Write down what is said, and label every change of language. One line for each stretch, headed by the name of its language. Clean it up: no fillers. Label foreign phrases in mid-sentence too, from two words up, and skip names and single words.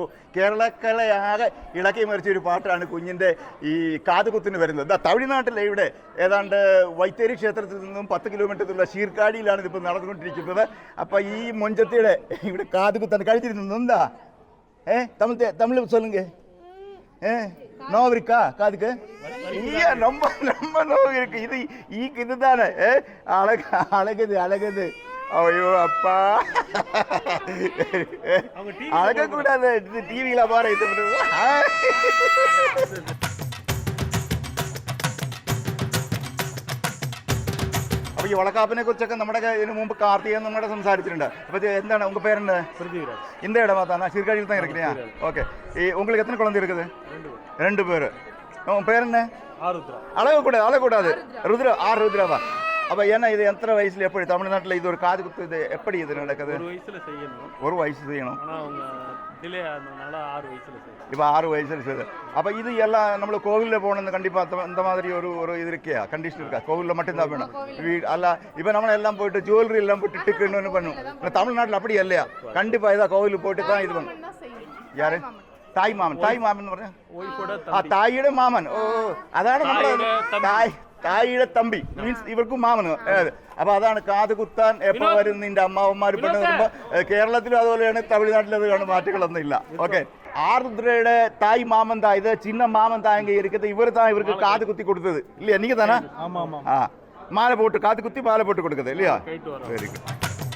Malayalam: കേരളക്കലയാകെ ഇളക്കി മറിച്ചൊരു പാട്ടാണ് കുഞ്ഞിൻ്റെ ഈ കാതുകുത്തിന് വരുന്നത്. തമിഴ്നാട്ടിലെ ഇവിടെ ഏതാണ്ട് വൈത്തേരി ക്ഷേത്രത്തിൽ നിന്നും 10 കിലോമീറ്ററിലുള്ള ശീർക്കാടിയിലാണ് ഇതിപ്പോൾ നടന്നുകൊണ്ടിരിക്കുന്നത്. അപ്പം ഈ മൊഞ്ചത്തിയുടെ ഇവിടെ കാതുകുത്താണ് കഴിച്ചിരുന്നത്. എന്താ തമിഴ്
Tamil: சொல்லுங்க. நோவு இருக்கா காதுக்கு? ஐயா ரொம்ப ரொம்ப நோவு இருக்கு. இதுதானே அழகுது. ஐயோ அப்பா அழகக்கூடாது. இது டிவியில பாரு.
Malayalam: இது അപ്പോൾ ഈ വളക്കാപ്പിനെ കുറിച്ചൊക്കെ നമ്മുടെ ഇതിനു മുമ്പ് കാർത്തികൻ നമ്മുടെ സംസാരിച്ചിട്ടുണ്ട്. അപ്പോൾ എന്താണ്
Tamil: உங்க பேர் என்ன? பிருத்திவிராஜ். இந்த இடமா தானா? சீர்காழியில் தான் இருக்கிறீங்க. ஓகே. உங்களுக்கு எத்தனை குழந்தை இருக்குது? 2 பேர். உன் பேர் என்ன? அழகக்கூடாது. ருத்ரா. ருத்ராவா? அப்போ ஏன்னா இது எத்தனை வயசுல எப்படி தமிழ்நாட்டில் இது ஒரு காது குத்து இது எப்படி இது நடக்குது? ஒரு வயசு செய்யணும். இப்போ 6 வயசுல செய்யுது. அப்போ இது எல்லாம் நம்மள கோவிலில் போகணுன்னு கண்டிப்பாக இந்த மாதிரி ஒரு இது இருக்கியா? கண்டிஷன் இருக்கா? கோவிலில் மட்டும்தான் வேணும். அல்ல இப்போ நம்ம எல்லாம் போயிட்டு ஜுவல்லரி எல்லாம் போட்டு டிக்குன்னு பண்ணுவோம். தமிழ்நாட்டில் அப்படி இல்லையா? கண்டிப்பாக இதான் கோவிலுக்கு போயிட்டு தான் இது பண்ணும். யாரு? தாய் மாமன்
Malayalam: പറഞ്ഞ തായിയുടെ മാമൻ. ഓ അതാണ് നമ്മുടെ തായിയുടെ തമ്പി മീൻസ് ഇവർക്കും മാമന്. അപ്പൊ അതാണ് കാതുകുത്താൻ എപ്പോ വരും നിന്റെ അമ്മാവന്മാർ പെണ്ണ് വരുമ്പോൾ കേരളത്തിലും അതുപോലെയാണ്, തമിഴ്നാട്ടിലും അത് മാറ്റങ്ങളൊന്നും ഇല്ല. ഓക്കെ.
Tamil: ஆருத்ரയുടെ தாய் மாமன் தான் இது. சின்ன மாமன் தான் இங்கே இருக்குது. இவர் தான் இவருக்கு காது குத்தி கொடுத்தது இல்லையா? நீங்க தானே? மாலை போட்டு காது குத்தி மாலை போட்டு கொடுக்குது இல்லையா?
English: very good.